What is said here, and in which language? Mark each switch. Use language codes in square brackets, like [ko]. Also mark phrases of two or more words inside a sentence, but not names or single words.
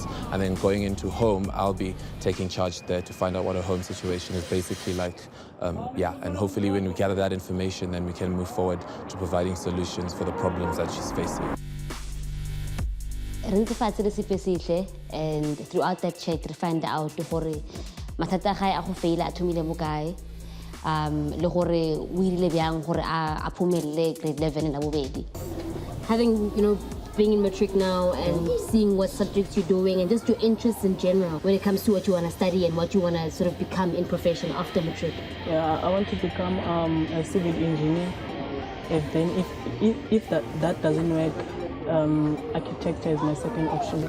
[en] And then going into home, I'll be taking charge there to find out what her home situation is basically like. And hopefully when we gather that information, then we can move forward to providing solutions for the problems that she's facing. And throughout that check, we find out that [nso] mathata ga a go faila a thomile mo kae le gore o ile byang gore a phomelle grade 11 la bobedi. [en] Having, being in matric now and seeing what subjects you're doing and just your interests in general when it comes to what you want to study and what you want to sort of become in profession after matric. Yeah, I want to become a civil engineer. And then if that doesn't work, architecture is my second option.